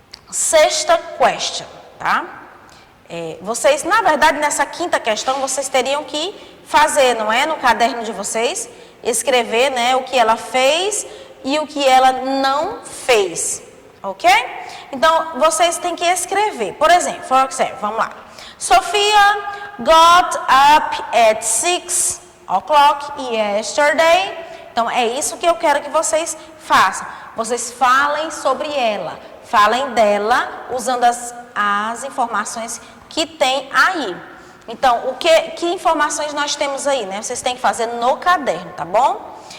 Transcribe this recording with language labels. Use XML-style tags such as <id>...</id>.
<pt>Sexta question, tá? Vocês, na verdade, nessa quinta questão, vocês teriam que fazer, não é? No caderno de vocês, escrever, né? O que ela fez e o que ela não fez, ok? Então, vocês têm que escrever. Por exemplo, vamos lá.</pt> <en>Sophia got up at 6 o'clock yesterday.</en> <pt>Então, é isso que eu quero que vocês façam. Vocês falem sobre ela. Falem dela usando as informações que tem aí. Então, que informações nós temos aí, né? Vocês têm que fazer no caderno, tá bom?</pt>